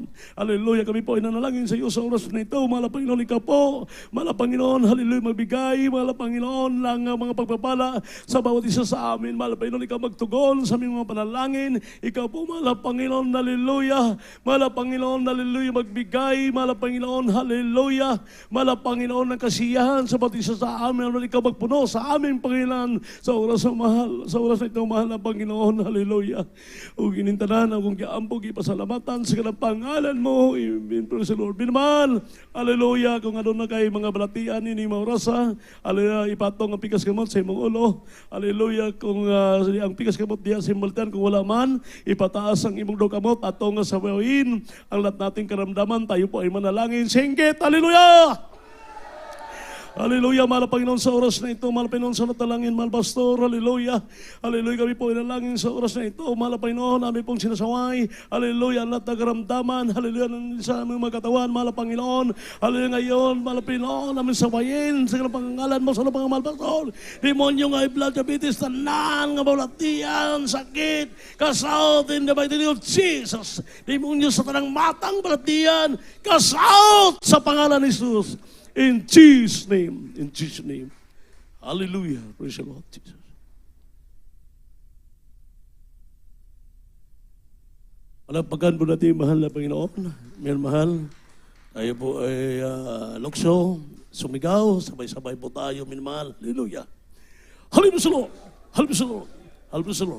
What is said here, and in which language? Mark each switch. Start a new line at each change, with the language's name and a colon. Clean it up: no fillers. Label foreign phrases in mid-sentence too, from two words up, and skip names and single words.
Filipino: Hallelujah, kami po ay nanalangin sa iyo sa oras na ito, mahal na Panginoon, ikaw po, mahal na Panginoon, hallelujah, magbigay, mahal na Panginoon, ng mga pagpapala sa bawat isa sa amin, mahal na Panginoon, ikaw magtugon sa aming mga panalangin, ikaw po, mahal na Panginoon, hallelujah, mahal na Panginoon, hallelujah, magbigay, mahal na Panginoon, hallelujah, mahal na Panginoon, ng kasiyahan sa bawat isa sa amin, mahal na ikaw magpuno sa amin, Panginoon, sa oras na mahal, sa oras na ito, mahal na Panginoon, hallelujah.
Cebuano: O ginintanan, akong giampog, ipasalamatan sa kanang pangalan mo, amen,
English: praise the Lord.
Cebuano: Binamahal, hallelujah, kung ano na kay mga balatian ni mga orasa, hallelujah, ipatong ang pikas kamot sa imong ulo, hallelujah, kung ang pikas kamot diya sa imong kung wala man, ipataas ang imong kamot, atong sa bawin,
Filipino: ang lahat nating karamdaman, tayo po ay manalangin, singgit, hallelujah! Hallelujah, mahal na Panginoon sa oras na ito, mahal na Panginoon sa natalangin, mahal Pastor, hallelujah, hallelujah, kami po inalangin sa oras na ito, mahal na Panginoon, namin pong sinasaway, hallelujah, ang lahat ng karamdaman, hallelujah, sa aming mga katawan, mahal na Panginoon, hallelujah, ngayon, mahal na Panginoon, namin sawayin,
Cebuano: sa kanang pangalan mo, sa kanang mahal Pastor, demonyo nga blood, diabetes, tanan, nga balatian, sakit, kasaot,
English: in the mighty name of Jesus,
Cebuano: demonyo sa tanang matang balatian, kasaot sa pangalan ni Jesus.
English: In Jesus' name. In Jesus' name. Hallelujah. Praise the Lord Jesus.
Filipino: Palapakan po natin, mahal na Panginoon. May mahal. Tayo po ay lukso, sumigaw, sabay-sabay po tayo, minamahal. Hallelujah. Hallelujah. Hallelujah. Hallelujah.